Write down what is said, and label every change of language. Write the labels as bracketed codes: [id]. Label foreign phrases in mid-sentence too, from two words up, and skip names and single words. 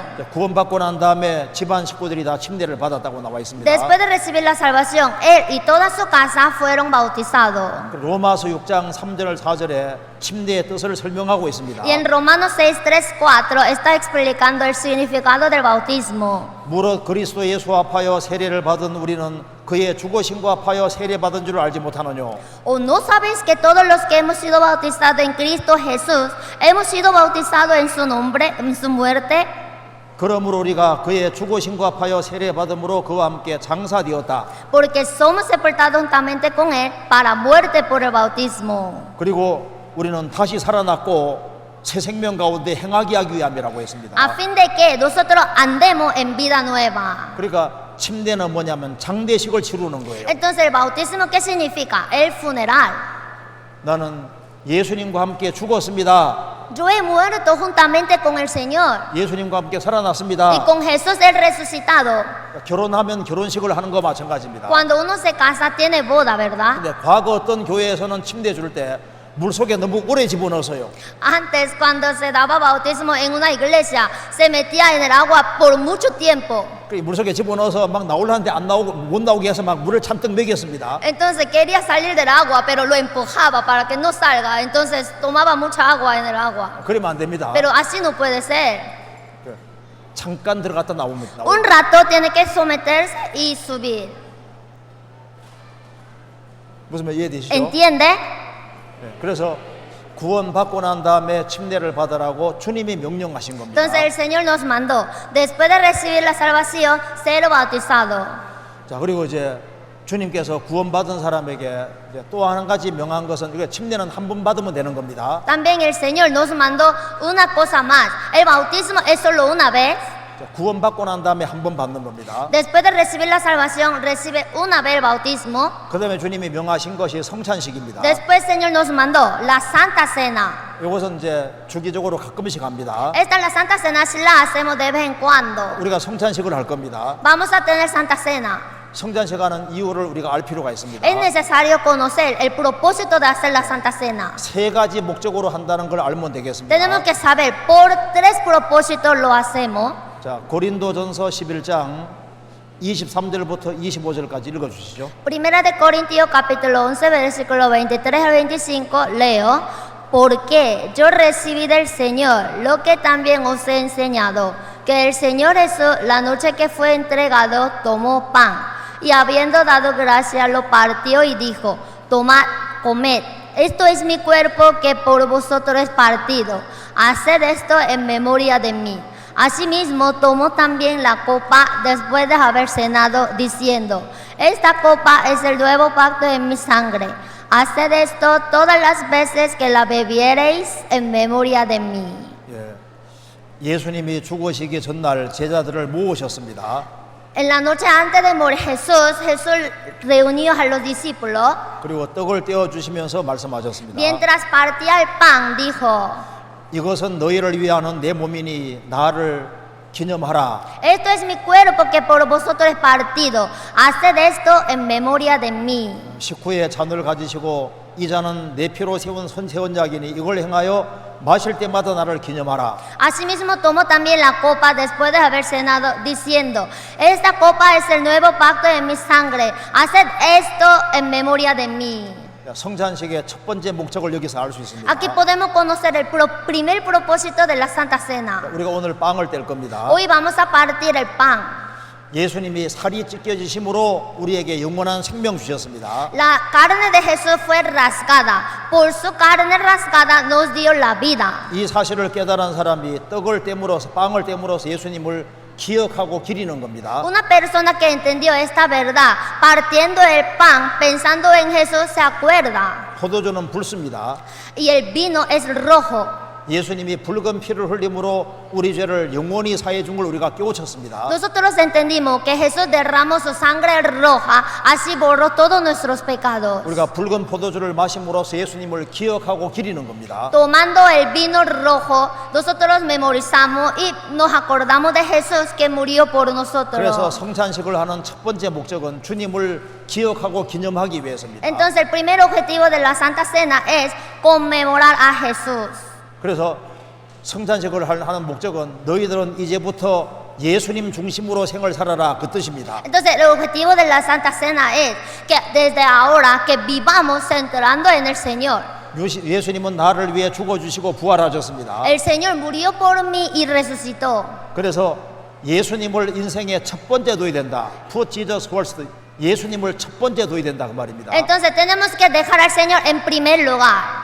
[ko] 구원받고 난 다음에 집안 식구들이 다 침례를 받았다고 나와 있습니다. [es] Después de recibir la salvación, él y toda su casa fueron bautizados. [ko] 로마서 6장 3절 4절에 침례의 뜻을 설명하고 있습니다. [es] Y en Romanos 6, 3, 4 está explicando el significado del bautismo. [ko] 무릇 그리스도 예수 합하여 세례를 받은 우리는 그의 죽으심과 합하여 세례받은 줄 알지 못하느뇨. [es] ¿O no sabéis que todos los que hemos sido bautizados en Cristo Jesús hemos sido bautizados en su nombre, en su muerte? [ko] 그러므로 우리가 그의 죽으심과 합하여 세례받음으로 그와 함께 장사되었다. [es] Porque somos sepultados juntamente con él para muerte por el bautismo. [ko] 그리고 우리는 다시 살아났고 새 생명 가운데 행하게 하기 위함이라고 했습니다. [es] A fin de que nosotros andemos en vida nueva. [ko] 그러니까 침례는 뭐냐면 장대식을 치르는 거예요. [es] Entonces, ¿el bautismo qué significa? El funeral. [ko] 나는 예수님과 함께 죽었습니다. [es] Yo he muerto juntamente con el Señor [ko] 예수님과 함께 y 살아났습니다. [es] con Jesús el resucitado. [ko] 결혼하면 결혼식을 하는 거 마찬가지입니다. [es] Cuando uno se casa tiene boda, ¿verdad? [ko] 근데 과거 어떤 교회에서는 침례 줄 때 물속에 너무 오래 집어넣어서요. [es] Antes, cuando se daba bautismo en una iglesia, se metía en el agua por mucho tiempo. [ko] 그 물속에 집어넣어서 막 나오려는데 안 나오고 못 나오게 해서 막 물을 잔뜩 먹였습니다. [es] Entonces quería salir del agua, pero lo empujaba para que no salga. Entonces tomaba mucha agua en el agua. [ko] 그러면 안 됩니다. [es] Pero así no puede ser. [ko] 잠깐 들어갔다 나오면 [es] Un rato tiene que someterse y subir. [ko] 무슨 말 이해되시죠? [es] ¿Entiende? [ko] 그래서 구원받고 난 다음에 침례를 받으라고 주님이 명령하신 겁니다. [es] Entonces el Señor nos mandó, después de recibir la salvación, ser bautizado. [ko] 자, 그리고 이제 주님께서 구원받은 사람에게 이제 또 한 가지 명한 것은 이게 침례는 한 번 받으면 되는 겁니다. [es] También el Señor nos mandó una cosa más. El bautismo es solo una vez. [ko] 자, 구원받고 난 다음에 한 번 받는 겁니다. [es] Después de recibir la salvación, recibe una vez el bautismo. [ko] 그 다음에 주님이 명하신 것이 성찬식입니다. [es] Después el Señor nos mandó la Santa Cena. [ko] 이것은 이제 주기적으로 ga끔씩 합니다. [es] Esta es la Santa Cena, si la hacemos de vez en cuando. [ko] 우리가 성찬식을 할 겁니다. [es] Vamos a tener Santa Cena. [ko] 성찬식 하는 이유를 우리가 알 필요가 있습니다. [es] Es necesario conocer el propósito de hacer la Santa Cena. [ko] 세 가지 목적으로 한다는 걸 알면 되겠습니다. [es] Tenemos que saber por tres propósitos lo hacemos. [ko] 자, 고린도전서 11장 23절부터 25절까지 읽어 주시죠. [es] Primera de Corintios capítulo 11 versículo 23 al 25 leo. Porque yo recibí del Señor lo que también os he enseñado, que el Señor Jesús, la noche que fue entregado, tomó pan y habiendo dado gracias lo partió y dijo: tomad, comed, esto es mi cuerpo que por vosotros es partido, haced esto en memoria de mí. Asimismo tomó también la copa después de haber cenado, diciendo: esta copa es el nuevo pacto en mi sangre. Haced esto todas las veces que la bebiereis en memoria de mí. [ko] 예수님이 죽으시기 전날 제자들을 모으셨습니다. [es] En la noche antes de morir Jesús reunió a los discípulos. [ko] 그리고 떡을 떼어 주시면서 말씀하셨습니다. [es] Mientras partía el pan, dijo: [ko] 이것은 너희를 위하는 내 몸이니 나를 기념하라. [es] esto es mi cuerpo que por vosotros es partido. Haced esto en memoria de mí. [ko] 식후에 잔을 가지시고 이 잔은 내 피로 세운 선세원약이니 이걸 행하여 마실 때마다 나를 기념하라. [es] Asimismo tomó también la copa después de haber cenado, diciendo, esta copa es el nuevo pacto de mi sangre, haced esto en memoria de mí. [ko] 성찬식의 첫 번째 목적을 여기서 알 수 있습니다. [es] Aquí podemos conocer el primer propósito de la Santa Cena. [ko] 우리가 오늘 빵을 뗄 겁니다. [es] Hoy vamos a partir el pan. [ko] 예수님이 살이 찢겨지심으로 우리에게 영원한 생명 주셨습니다. [es] La carne de Jesús fue rasgada. Por su carne rasgada nos dio la vida. [ko] 이 사실을 깨달은 사람이 떡을 떼므로써 빵을 떼므로써 예수님을 기억하고 기리는 겁니다. [es] Una persona que entendió esta verdad, partiendo el pan, pensando en Jesús, se acuerda. [ko] 포도주는 붉습니다. [es] Y el vino es rojo. [ko] 예수님이 붉은 피를 흘림으로 우리 죄를 영원히 사해 준 걸 우리가 깨우쳤습니다. [es] Nosotros entendimos que Jesús derramó su sangre roja, así borró todos nuestros pecados. [ko] 우리가 붉은 포도주를 마심으로써 예수님을 기억하고 기리는 겁니다. [es] Tomando el vino rojo, nosotros memorizamos y nos acordamos de Jesús que murió por 그래서 nosotros. [ko] 성찬식을 하는 첫 번째 목적은 주님을 기억하고 기념하기 위해서입니다. [es] Entonces el primer objetivo de la Santa Cena es conmemorar a Jesús. [ko] 그래서 성찬식을 하는 목적은 너희들은 이제부터 예수님 중심으로 생을 살아라 그 뜻입니다. [es] Entonces el objetivo de la Santa Cena es que desde ahora que vivamos centrando en el Señor. [ko] 예수님은 나를 위해 죽어주시고 부활하셨습니다. [es] El Señor murió por mí y resucitó. [ko] 그래서 예수님을 인생의 첫 번째 둬야 된다. [en] Put Jesus first. [ko] 예수님을 첫 번째 둬야 된다 그 말입니다. [es] Entonces tenemos que dejar al Señor en primer lugar.